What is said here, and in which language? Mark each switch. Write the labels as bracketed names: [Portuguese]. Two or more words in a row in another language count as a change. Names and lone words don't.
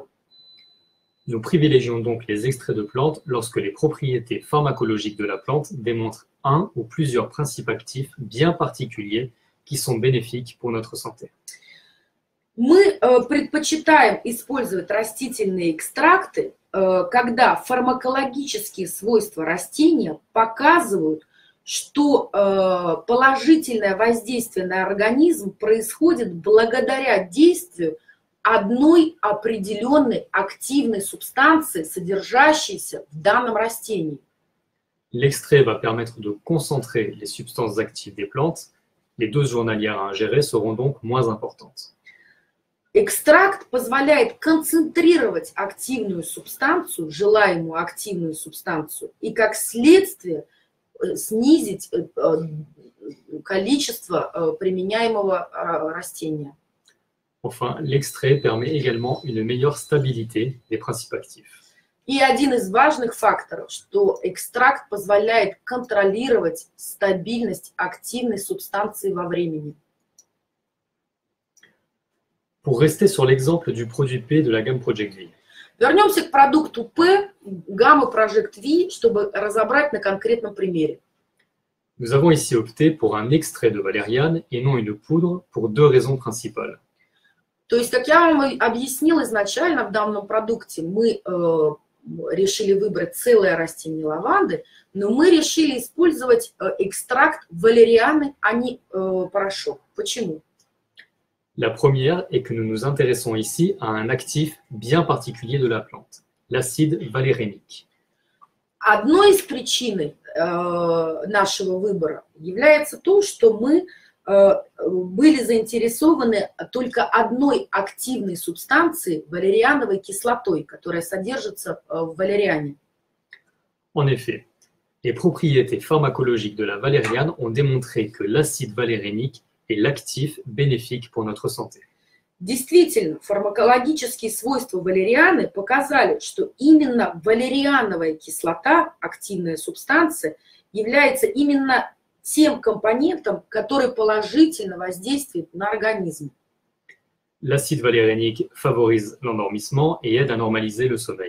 [French] Nous privilégions donc les extraits de plantes lorsque les propriétés pharmacologiques de la plante démontrent un ou plusieurs principes actifs bien particuliers qui sont bénéfiques pour notre santé. [Russian] Мы предпочитаем использовать растительные экстракты, когда фармакологические свойства растения показывают, что положительное воздействие на организм происходит благодаря действию одной определенной активной субстанции, содержащейся в данном растении. [French] L'extrait va permettre de concentrer les substances actives des plantes. Les doses journalières à ingérer seront donc moins importantes. [Russian] Экстракт позволяет концентрировать активную субстанцию, желаемую активную субстанцию, и как следствие снизить количество применяемого растения. [French] Enfin, l'extrait permet également une meilleure stabilité des principes actifs. [Russian] И один из важных факторов, что экстракт позволяет контролировать стабильность активной субстанции во времени. [French] Pour rester sur l'exemple du produit P de la gamme Project V. [Russian] Вернемся к продукту P, гаммы Project V, чтобы разобрать на конкретном примере. [French] Nous avons ici opté pour un extrait de valériane et non une poudre pour deux raisons principales. [Russian] То есть, как я вам объяснила изначально, в данном продукте мы решили выбрать целое растение лаванды, но мы решили использовать экстракт валерианы, а не порошок. Почему? [French] La première est que nous nous intéressons ici à un actif bien particulier de la plante, l'acide valérénique. [Russian] Одной из причин нашего выбора является то, что мы были заинтересованы только одной активной субстанцией, валериановой кислотой, которая содержится в валериане. [French] En effet, les propriétés pharmacologiques de la valériane ont démontré que l'acide valérénique est l'actif bénéfique pour notre santé. [Russian] Действительно, фармакологические свойства валерианы показали, что именно валериановая кислота, активная субстанция, является именно тем компонентом, который положительно воздействует на организм. [French] L'acide valérénique favorise l'endormissement et aide à normaliser le sommeil.